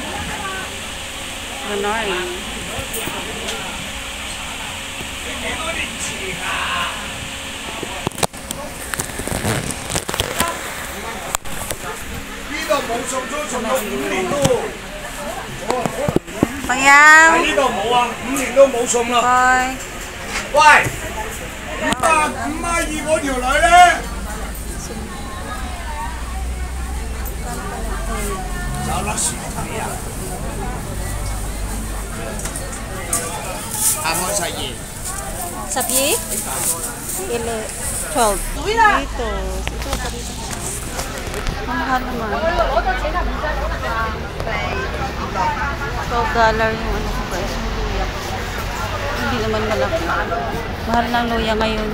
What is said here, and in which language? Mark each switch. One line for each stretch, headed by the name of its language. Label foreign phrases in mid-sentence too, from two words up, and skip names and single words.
Filipino: Ganon. Pangyang. Bye.
Cantonese: 喂，522嗰條女咧，有粒薯仔啊！啱開晒嘢。
Filipino: Sabi? 12. Dito. Ito pa dito. Mahal naman. $12 yung ano ko guys. Yung luya. Hindi naman malaki. Mahal ng luya ngayon.